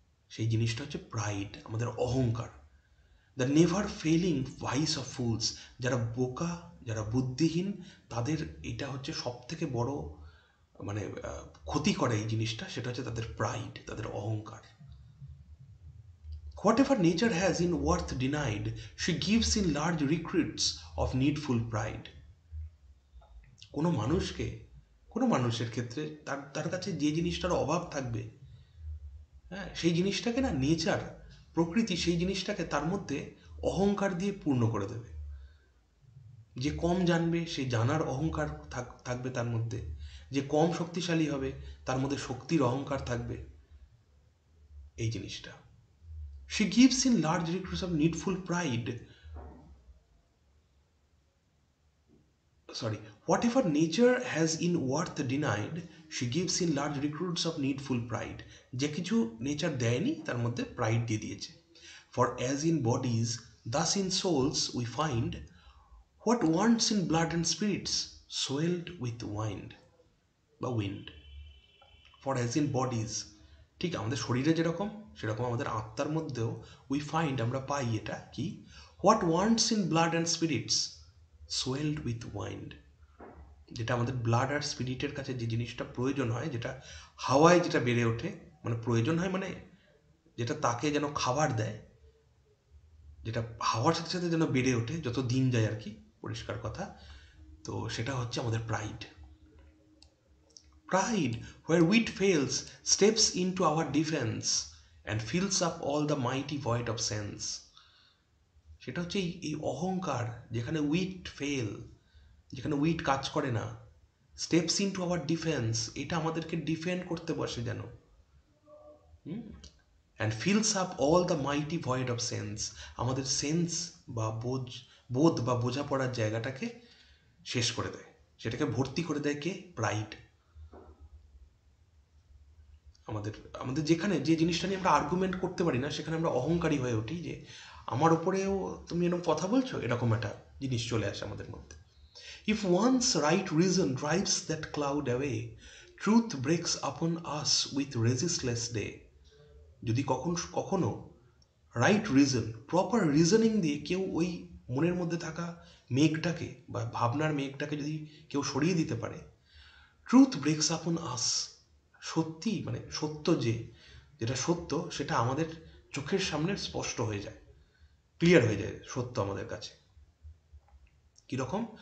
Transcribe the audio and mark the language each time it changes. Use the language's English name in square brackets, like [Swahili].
[Bangla] সেই জিনিসটা হচ্ছে প্রাইড, আমাদের অহংকার। [English] the never failing vice of fools, [Bangla] যারা বোকা, যারা বুদ্ধিহীন, তাদের এটা হচ্ছে সব থেকে বড় মানে ক্ষতি করে এই জিনিসটা, সেটা হচ্ছে তাদের প্রাইড, তাদের অহংকার। [English] Whatever nature has in worth denied, she gives in large recruits of needful pride. [Bangla] কোনো মানুষকে, কোনো মানুষের ক্ষেত্রে তার কাছে যে জিনিসটার অভাব থাকবে, হ্যাঁ, সেই জিনিসটাকে না, নেচার, প্রকৃতি সেই জিনিসটাকে তার মধ্যে অহংকার দিয়ে পূর্ণ করে দেবে। যে কম জানবে সে জানার অহংকার থাকবে তার মধ্যে, যে কম শক্তিশালী হবে তার মধ্যে শক্তির অহংকার থাকবে। এই জিনিসটা [English] she gives in large recruits of needful pride. Whatever nature has in worth denied, she gives in large recruits of needful pride. [Bangla] যে কিছু নেচার দেয়নি তার মধ্যে প্রাইড দিয়ে দিয়েছে। [English] For as in bodies, thus in souls we find what wants in blood and spirits swelled with wind [Bangla] বা [English] wind. For as in bodies, [Bangla] ঠিক আমাদের শরীরে যেরকম, সেরকম আমাদের আত্মার মধ্যেও [English] we find, [Bangla] আমরা পাই এটা কি? [English] What wants in blood and spirits swelled with wind. [Bangla] যেটা আমাদের ব্লাড আর স্পিরিটের কাছে যে জিনিসটা প্রয়োজন হয়, যেটা হাওয়ায় যেটা বেড়ে ওঠে, মানে প্রয়োজন হয় মানে যেটা তাকে যেন খাবার দেয়, যেটা হাওয়ার সাথে সাথে যেন বেড়ে ওঠে যত দিন যায় আর কি, পরিষ্কার কথা, তো সেটা হচ্ছে আমাদের pride. [English] Pride, where wit fails, steps into our defense and fills up all the mighty void of sense. [Bangla] সেটা হচ্ছে এই অহংকার, যেখানে [English] wit fail, [Bangla] যেখানে উইট কাজ করে না, [English] steps into our defence, [Bangla] এটা আমাদেরকে ডিফেন্ড করতে বসে যেন, [English] and fills up all the mighty void of sense, [Bangla] আমাদের সেন্স বা বোধ বা বোঝাপড়ার জায়গাটাকে শেষ করে দেয়, সেটাকে ভর্তি করে দেয় কে? প্রাইড। আমাদের যেখানে যে জিনিসটা নিয়ে আমরা আর্গুমেন্ট করতে পারি না, সেখানে আমরা অহংকারী হয়ে উঠি, যে আমার ওপরেও তুমি এরকম কথা বলছো, এরকম একটা জিনিস চলে আসে আমাদের মধ্যে। [English] If once right reason drives that cloud away, truth breaks upon us with resistless day. [Bangla] যদি কখনো [English] right reason, proper reasoning [Bangla] দিয়ে কেউ ওই মনের মধ্যে থাকা মেঘটাকে বা ভাবনার মেঘটাকে যদি কেউ সরিয়ে দিতে পারে, [English] truth breaks upon us, [Bangla] সত্যি মানে সত্য, যেটা সত্য সেটা আমাদের চোখের সামনে স্পষ্ট হয়ে যায়, ক্লিয়ার হয়ে যায় সত্য আমাদের কাছে। কীরকম?